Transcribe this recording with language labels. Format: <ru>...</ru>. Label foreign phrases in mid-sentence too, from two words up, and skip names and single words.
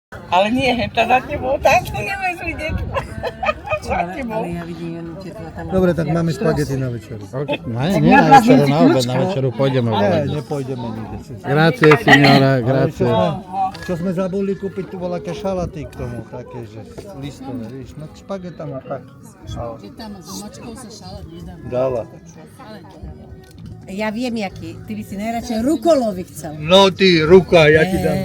<sk>Ale nie, tá za tebou, táto nemáš vidieť. Za tebou. ja vidím jednu tieto tam. Dobre, tak máme špagety na večeru. Nie na večeru, na obed, na večeru pôjdeme. Nepôjdeme nikde.</sk> <it>Grazie, signora, grazie.</it> <sk>Čo sme zabudli kúpiť, tu bola také šalaty k tomu, také, že listové, víš, no k špagetám a tak. Tam s mačkou sa šalát nedá. Dala. Ja viem, jaký. Ty by si najradšej rukolový chcel. No ty, ruka, ja ti dám.</sk>